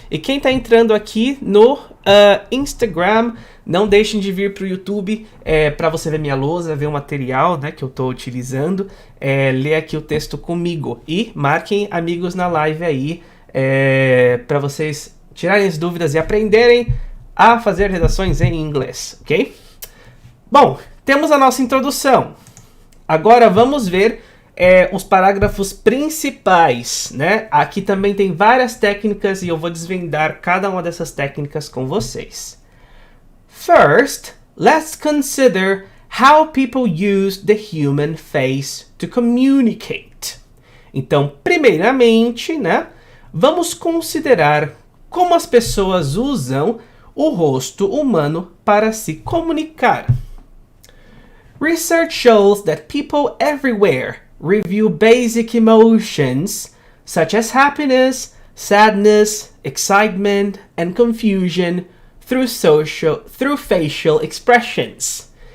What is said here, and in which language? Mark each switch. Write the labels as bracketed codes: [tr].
[pt] E quem está entrando aqui no Instagram, não deixem de vir para o YouTube para você ver minha lousa, ver o material, né, que eu estou utilizando, ler aqui o texto comigo e marquem amigos na live aí para vocês tirarem as dúvidas e aprenderem a fazer redações em inglês, ok? Bom, temos a nossa introdução. Agora vamos ver os parágrafos principais, né? Aqui também tem várias técnicas e eu vou desvendar cada uma dessas técnicas com vocês. [en] First, let's consider how people use the human face to communicate. [pt] Então, primeiramente, né, vamos considerar como as pessoas usam o rosto humano para se comunicar. [en] Research shows that people everywhere review basic emotions such as happiness, sadness, excitement, and confusion through facial expressions.